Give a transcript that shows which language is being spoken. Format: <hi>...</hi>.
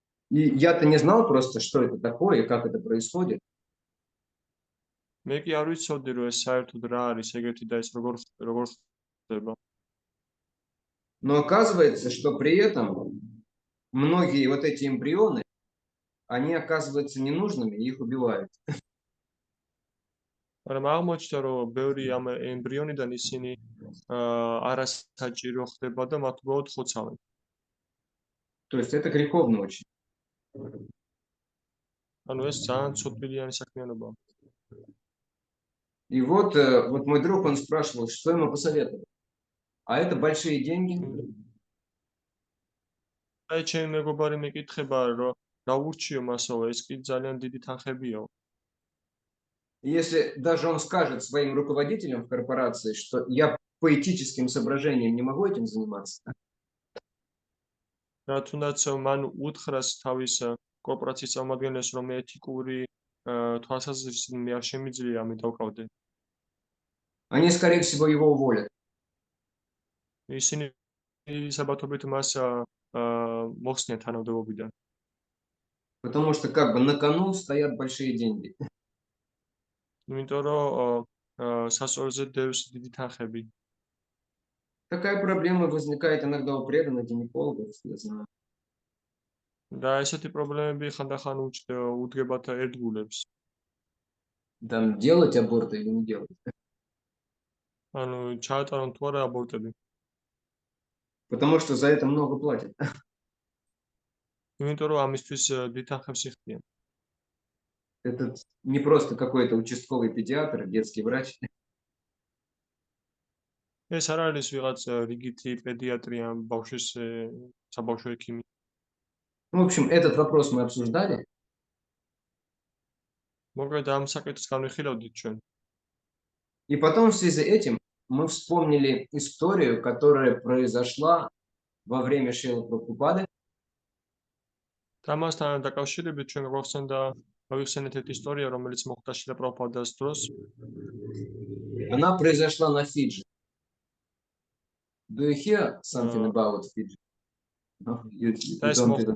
<ru>И я-то не знал просто, что это такое, как это происходит.</ru> <ka>მე კი არ ვიცოდი, რომ ეს საერთოდ რა არის ეგეთი და ეს როგორ ხდება.</ka> <ru>Но оказывается, что при этом многие вот эти эмбрионы, они оказываются ненужными, и их убивают.</ru> <ka>მაგრამ აღმოჩნდა, რომ ბევრი ამ ემბრიონიდან ისინი არასაჭირო ხდება და მათ უბრალოდ ხოცავენ.</ka> <ru>То есть это греховно очень.</ru> <ka>ანუ ეს ძალიან ცოდვილი საქმიანობაა.</ka> <ru>И вот мой друг, он спрашивал, что ему посоветовать. А это большие деньги.</ru> <ka>აი ჩემი მეგობარი მეკითხება, რომ რა ურჩიო მასოვა, ეს კი ძალიან დიდი თანხებია.</ka> <ru>Если даже он скажет своим руководителям в корпорации, что я по этическим соображениям не могу этим заниматься.</ru> <ka>რა თუნდაც მან უთხრას თავის კორპორაციის წარმომადგენლებს, რომ ეთიკური თვალსაზრისით მე არ შემიძლია ამით დავკავდე.</ka> <ru>Они, скорее всего, его уволят.</ru> <ka>ისინი საბათობით მას მოხსნიან თანამდებობიდან.</ka> <ru>Потому что как бы на кону стоят большие деньги.</ru> <ka>იმიტომ რომ სასწორზე დევს დიდი თანხები.</ka> <ru>Такая проблема возникает иногда у преданных гинекологов, я знаю.</ru> <ka>და ესეთი პრობლემები ხანდახან უდგებათ ერთგულებს.</ka> <ru>Там делать аборты или не делать.</ru> <ka>ანუ ჩაატარონ თუ არა აბორტები.</ka> <ru>Потому что за это много платят.</ru> <ka>იმიტომ რომ ამისთვის დიდ თანხებს იხდიან.</ka> <ru>Это не просто какой-то участковый педиатр, детский врач.</ru> <ka>ეს არ არის ვიღაც რიგითი პედიატრი ან ბავშვის საბავშვო ექიმი.</ka> <ru>В общем, этот вопрос мы обсуждали.</ru> <ka>მოკლედ ამ საკითხს განვიხილავდით ჩვენ.</ka> <ru>И потом в связи с этим мы вспомнили историю, которая произошла во время Шрилы Прабхупады.</ru> <ka>და ამასთან დაკავშირებით ჩვენ გვახსენდა მოგიხსენეთ ერთი ისტორია, რომელიც მოხდა შილა პრაბჰუპადას დროს.</ka> <ru>Она произошла на Фиджи.</ru> <en>Do you hear something Uh, about Fiji? No, you</en> <ka>და ეს</ka> <en>don't even</en> <ka>მოხდა</ka>